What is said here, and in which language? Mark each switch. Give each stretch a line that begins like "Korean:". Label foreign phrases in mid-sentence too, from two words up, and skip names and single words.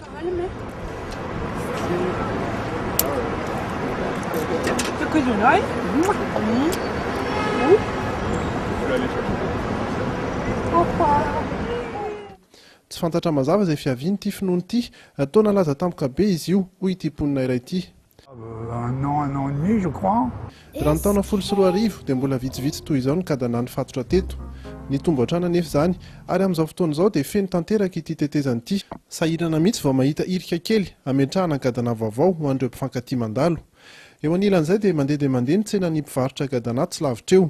Malagasy: Tsy fantatra mazava izay fiaviany ity finoana ity, taona laza tampoka be izy io hoy ity mponina iray ity.
French: Un an et demi, je crois.
Malagasy: Raha ny taona 14 dia mbola vitsivitsy toy izao ny Gadana nifatotra teto. Ny tomboatrana nefa izany ary amin'izao fotoana izao dia feno tanteraka ity tetezana ity. Sahirana mihitsy vao mahita irika kely ametrahana Gadana vaovao ho an'ireo mpifankatia mandalo. Eo anilan'izay dia mandeha ny tsenan'ny mpivarotra Gadana tsy lavitra eo.